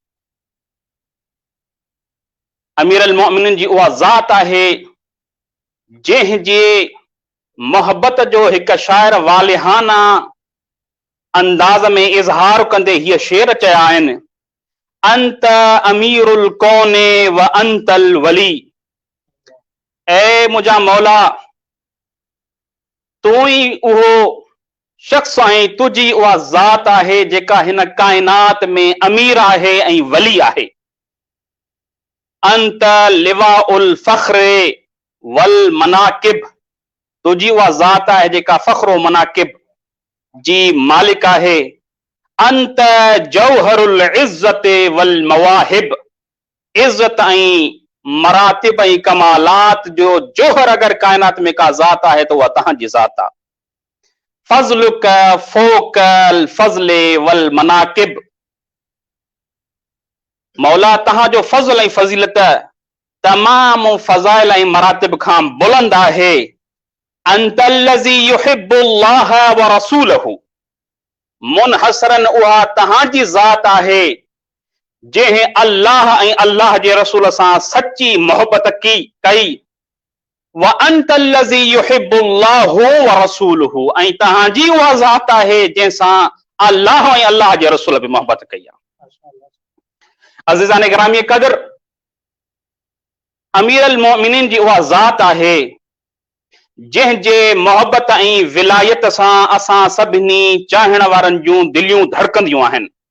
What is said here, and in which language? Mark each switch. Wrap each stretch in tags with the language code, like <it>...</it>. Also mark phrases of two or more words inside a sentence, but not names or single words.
<sd>अमीर अल मोमिनीन जी उहा ज़ात आहे जंहिंजे मोहब्बत जो हिकु शाइर वालिहाना अंदाज़ में इज़हार कंदे हीअ शेर चया आहिनि,</sd> <ar>أنت أمير الكون وأنت الولي.</ar> <sd>ऐ मुंहिंजा मौला, तूं ई उहो शख्स आहे, तुंहिंजी उहा ज़ात आहे जेका हिन काइनात में अमीर आहे ऐं वली आहे।</sd> <ar>أنت لواء الفخر والمناقب,</ar> <sd>तुंहिंजी उहा ज़ात आहे जेका फ़ख्रो मनाकिब जी मालिक आहे।</sd> <ar>أنت جوهر العزة والمواهب,</ar> <sd>इज़्ज़त ऐं मरातिब ऐं कमालात जो जोहर अगर कायनात में का ज़ात आहे त उहा तव्हांजी ज़ात आहे।</sd> <ar>فضلك فوق الفضل والمناقب,</ar> <sd>मौला तव्हांजो फज़ल ऐं फज़ीलत तमाम फ़ज़ाइल ऐं मरातिब खां बुलंद आहे।</sd> <ar>أنت الذي يحب الله ورسوله,</ar> <sd>मुनहसरन उहा तव्हांजी ज़ात आहे जंहिं अल्लाह ऐं अल्लाह जे रसूल सां सची मोहब्बत कई।</sd> <ar>وأنت الذي يحب الله ورسوله,</ar> <sd>ऐं तव्हांजी उहा ज़ात आहे जंहिंसां अल्लाह ऐं अल्लाह जे रसूल बि मोहबत कई आहे। अज़ीज़ान गिरामी क़दर, अमीर अल मोमिनीन जी उहा ज़ात आहे जंहिंजे मोहबत ऐं विलायत सां असां सभिनी चाहण वारनि जूं दिलियूं धड़कंदियूं आहिनि।</sd>